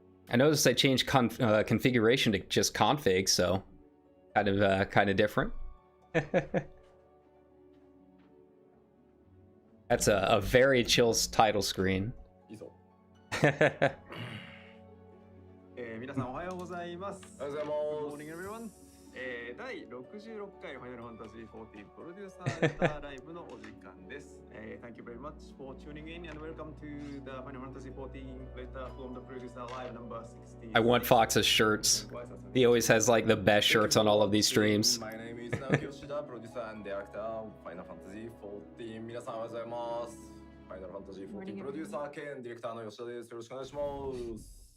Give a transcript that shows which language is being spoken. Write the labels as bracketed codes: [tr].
[en] I noticed I changed configuration to just config, so kind of different. That's a very chill title screen. [ja] 皆さんおはようございます。おはようございます。 [en] Good morning, everyone. [ja] 第66回ファイナルファンタジー14プロデューサーレターライブのお時間です。 [en] Thank you very much for tuning in and welcome to the Final Fantasy 14 letter from the producer live number 60. I want Fox's shirts. He always has like the best shirts on all of these streams. My name is Naoki Yoshida, producer and director of Final Fantasy 14. [ja] 皆さんおはようございます。Final Fantasy 14プロデューサー兼ディレクターの吉田です。よろしくお願いします。